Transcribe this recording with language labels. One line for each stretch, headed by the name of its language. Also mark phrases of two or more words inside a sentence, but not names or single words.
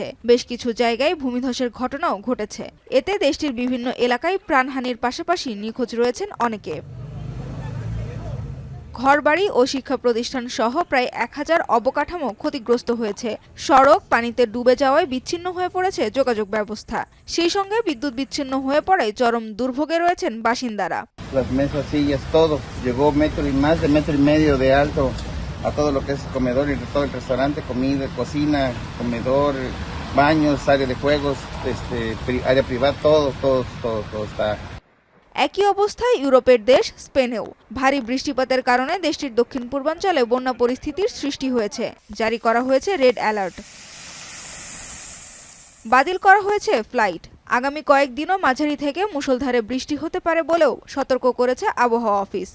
Bangla: বেশ কিছু জায়গায় ভূমিধসের ঘটনাও ঘটেছে। এতে দেশটির বিভিন্ন এলাকায় প্রাণহানির পাশাপাশি নিখোঁজ রয়েছেন অনেকে। ঘরবাড়ি ও শিক্ষা প্রতিষ্ঠান সহ প্রায় 1000 অবকাঠামো ক্ষতিগ্রস্ত হয়েছে। সড়ক পানিতে ডুবে যাওয়ায় বিচ্ছিন্ন হয়ে পড়েছে যোগাযোগ ব্যবস্থা। সেই সঙ্গে বিদ্যুৎ বিচ্ছিন্ন হয়ে পড়ায় চরম দুর্ভোগে রয়েছেন বাসিন্দারা।
Spanish: Las mesas, sillas, todo. Llegó metro y más de metro y medio de alto a todo lo que es comedor y todo el restaurante, comida, cocina, comedor, baños, área de juegos, área privada, todo está.
Bangla: একই অবস্থায় ইউরোপের দেশ স্পেনেও ভারী বৃষ্টিপাতের কারণে দেশটির দক্ষিণ পূর্বাঞ্চলে বন্যা পরিস্থিতির সৃষ্টি হয়েছে। জারি করা হয়েছে
English: red alert.
Bangla: বাতিল করা হয়েছে ফ্লাইট। আগামী কয়েকদিনও মাঝারি থেকে মুষলধারে বৃষ্টি হতে পারে বলেও সতর্ক করেছে আবহাওয়া অফিস।